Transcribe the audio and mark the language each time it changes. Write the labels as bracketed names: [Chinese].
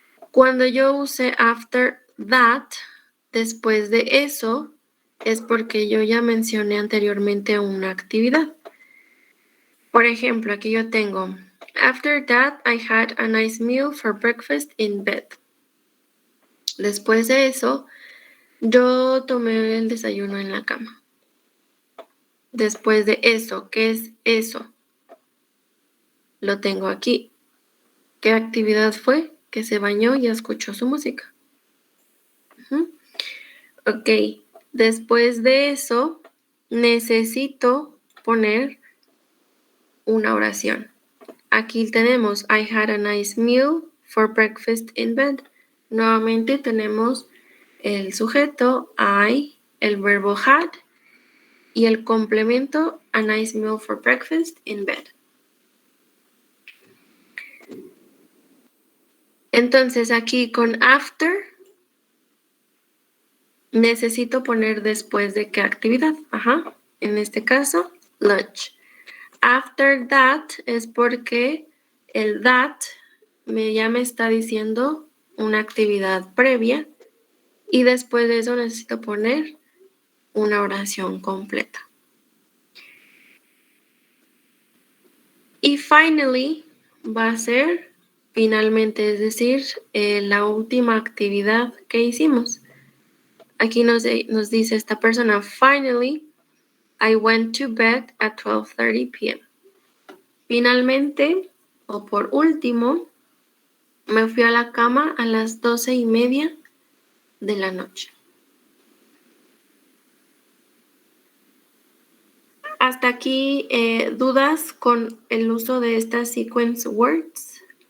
[Spanish] Cuando yo use after that, después de eso, es porque yo ya mencioné anteriormente una actividad. Por ejemplo, aquí yo tengo, [English] after that, I had a nice meal for breakfast in bed. [Spanish] Después de eso, yo tomé el desayuno en la cama. Después de eso, ¿qué es eso? Lo tengo aquí. ¿Qué actividad fue? Que se bañó y escuchó su música. Ok, después de eso, necesito poner una oración. Aquí tenemos, [English] I had a nice meal for breakfast in bed. [Spanish] Nuevamente tenemos el sujeto, I, el verbo had, y el complemento, [English] a nice meal for breakfast in bed. [Spanish] Entonces aquí con after, necesito poner después de qué actividad. En este caso, lunch. After that es porque el that ya me está diciendo una actividad previa y después de eso necesito poner una oración completa. Y finally va a ser finalmente, es decir, la última actividad que hicimos. Aquí nos dice esta persona, [English] finally, I went to bed at 12:30 p.m. [Spanish] Finalmente, o por último, me fui a la cama a las 12:30 de la noche. Hasta aquí, ¿dudas con el uso de estas sequence words?